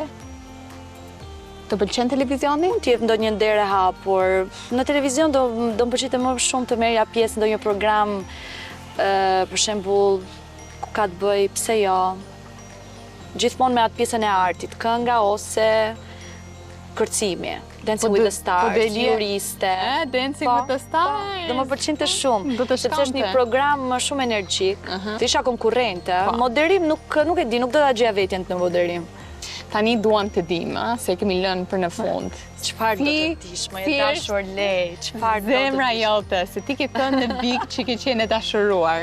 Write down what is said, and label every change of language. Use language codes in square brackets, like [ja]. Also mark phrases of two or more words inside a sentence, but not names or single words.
[sq] Të pëlqen televizioni? Mund t'jep ndonjë nder e hapur. Në televizion do më pëlqente më shumë të merrja pjesë në ndonjë program, për shembull, ku ka të bëj, pse jo. Gjithmonë me atë pjesën e artit, kënga ose kërcimi, Dancing with the Stars, juriste. Dancing with the Stars. Do më pëlqente shumë, Do të sepse është një program shumë energjik, të isha konkurrente. Moderim nuk e di, nuk do ta gjeja veten në moderim. Tani duam të dim, se kemi lënë për në fund. Çfarë do të dish, më e dashur lej, çfarë do të Zemra jote, se ti ke thënë në bik që ke qenë e dashuruar.